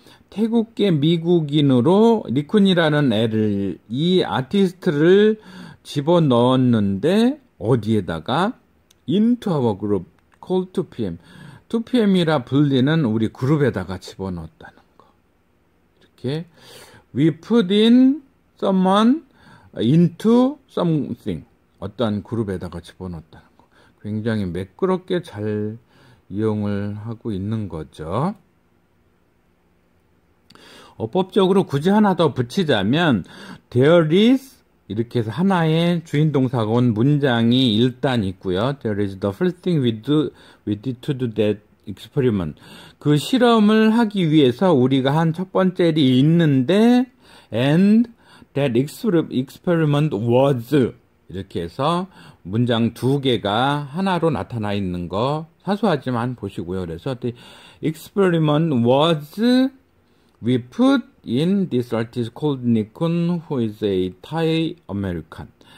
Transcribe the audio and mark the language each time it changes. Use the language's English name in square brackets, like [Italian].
[Korean] 태국계 미국인으로 리쿤이라는 애를 이 아티스트를 집어넣었는데 어디에다가 [English] into our group called 2PM. [Korean] 2PM이라 불리는 우리 그룹에다가 집어넣었다는 거. 이렇게 [English] we put in someone into something. [Korean] 어떤 그룹에다가 집어넣었다는 거. 굉장히 매끄럽게 잘 이용을 하고 있는 거죠. 어법적으로 굳이 하나 더 붙이자면 [English] there is [Korean] 이렇게 해서 하나의 주인 동사가 온 문장이 일단 있고요. [English] There is the first thing we did to do that experiment. [Korean] 그 실험을 하기 위해서 우리가 한 첫 번째 일이 있는데 [English] and that experiment was [Korean] 이렇게 해서 문장 두 개가 하나로 나타나 있는 거 사소하지만 보시고요. 그래서 [English] the experiment was we put in this artist called 니쿤 who is a Thai American.